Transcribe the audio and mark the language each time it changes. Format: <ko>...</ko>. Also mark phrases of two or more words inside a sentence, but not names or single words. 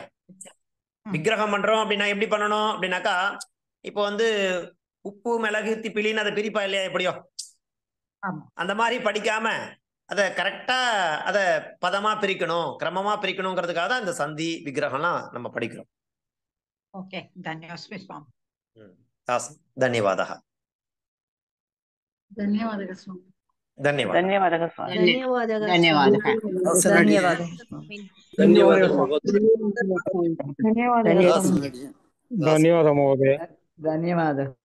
<ta>விக்கிரகம் பண்றோம் அப்படின்னா எப்படி பண்ணணும் அப்படின்னாக்கா, இப்போ வந்து உப்பு மிளகு திப்பிலின்னு அதை பிரிப்பா இல்லையா, எப்படியோ அந்த மாதிரி படிக்காம அதை கரெக்டா அதை பதமா பிரிக்கணும், கிரமமா பிரிக்கணுங்கிறதுக்காக தான் இந்த சந்தி விக்கிரகம்லாம் நம்ம படிக்கிறோம். ஓகே, தன்யவாதம் சுவாமி. தன்யவாதா.</ta> <kn>ಧನ್ಯವಾದಗಳು ಸ್ವಾಮಿ. ಧನ್ಯವಾದಗಳು ಸ್ವಾಮಿ. ಧನ್ಯವಾದಗಳು ಧನ್ಯವಾದ ಮಹೋದಯ. ಧನ್ಯವಾದ.</kn>